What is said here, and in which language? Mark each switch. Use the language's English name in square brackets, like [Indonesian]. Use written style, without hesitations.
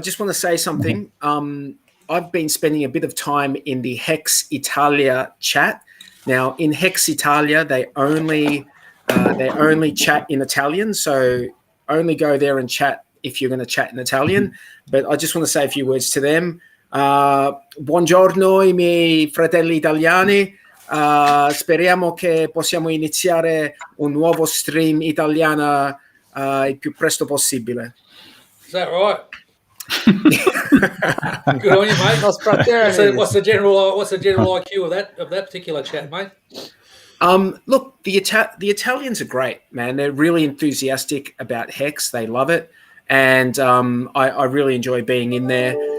[English] just want to say something. I've been spending a bit of time in the Hex Italia chat. Now, in Hex Italia, they only chat in Italian, so only go there and chat if you're going to chat in Italian. But I just want to say a few words to them. [Italian] Buongiorno, I miei fratelli italiani. Speriamo che possiamo iniziare un nuovo stream italiano il più presto possibile. [English] Is that right? Good on you, mate. What's the general IQ of that particular chat, mate? Look, the Italians are great, man. They're really enthusiastic about Hex. They love it, and I really enjoy being in there.